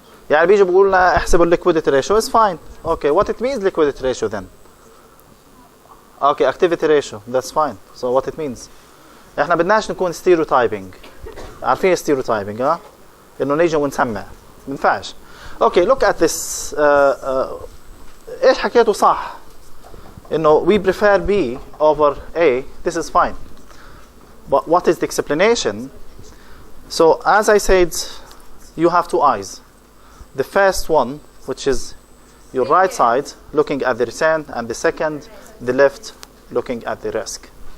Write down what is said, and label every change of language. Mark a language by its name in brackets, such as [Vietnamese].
[Arabic] يعني بيجوا بيقولوا لنا احسبوا [English] liquidity ratio is fine. Okay, what it means liquidity ratio then? Okay, activity ratio that's fine. So what it means? [Arabic] احنا بدناش نكون stereotyping. عارفين stereotyping انه نيجي ونسمع. ما ينفعش. [English] Okay, look at this. [Arabic] ايش حكيته صح؟ انه [English] we prefer B over A. This is fine. But what is the explanation? So as I said, you have two eyes. The first one, which is your right side, looking at the return, and the second, the left, looking at the risk.